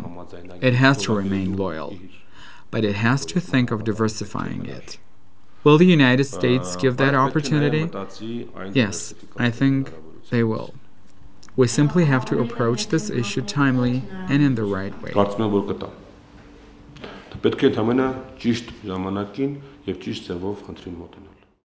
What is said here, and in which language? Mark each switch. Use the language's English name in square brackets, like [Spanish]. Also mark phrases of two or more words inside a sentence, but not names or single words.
[English] It has to remain loyal, but it has to think of diversifying it. Will the United States give that opportunity? Yes, I think they will. We simply have to approach this issue timely and in the right way. [Armenian] Պետք է ընդհանրապես ճիշտ ժամանակին եւ ճիշտ ձևով խնդրին մոտենալ։